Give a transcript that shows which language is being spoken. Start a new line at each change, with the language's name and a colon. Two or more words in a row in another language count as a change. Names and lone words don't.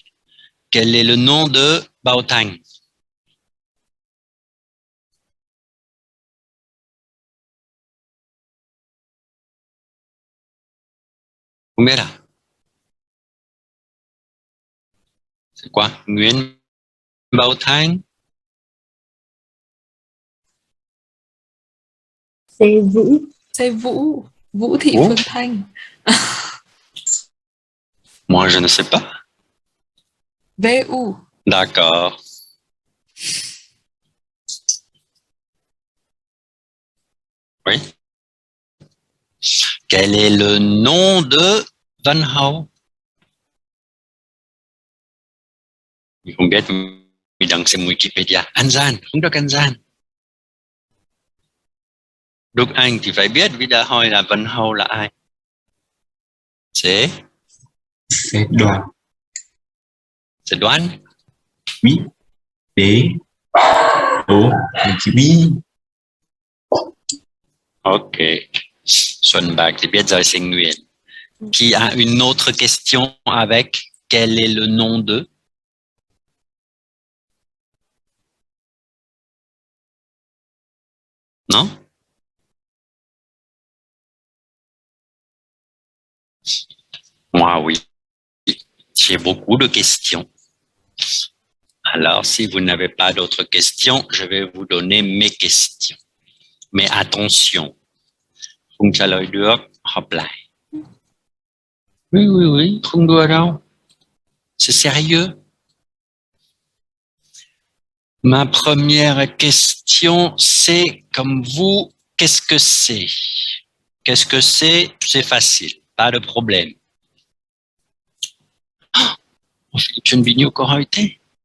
French: Quel est le nom de Bao Tang?
Vietnamese: Không biết à?
French: C'est quoi? Nguyen Bao Tang? C'est Vũ. C'est Vũ. Vũ Thị Vũ? Phương Thanh. Moi, je ne sais pas. VU. D'accord. Oui. Quel est le nom de Van Hao?
Vietnamese: Mình không biết, mình đang xem Wikipedia. An Giang, không được An Giang. Đức Anh thì phải biết vì đã hỏi là Văn Hầu là ai.
French: C'est Đoàn. C'est Đoan. Oui. Đế. Đố.
Vietnamese: Chữ bi. Ok. Xuân Bạc thì biết rồi,
French: c'est Nguyen. Qui a une autre question avec quel est le nom de? Non? Moi, oui. J'ai beaucoup de questions. Alors, si vous n'avez pas d'autres questions, je vais vous donner mes questions. Mais attention.
Vietnamese: Không trả lời được, họp lại.
French: Oui, oui, oui,
Vietnamese: không đùa đâu.
French: C'est sérieux. Ma première question, c'est comme vous, qu'est-ce que c'est? Qu'est-ce que c'est? C'est facile, pas de problème. Oh, Philippe Chenbignou, qu'aura été?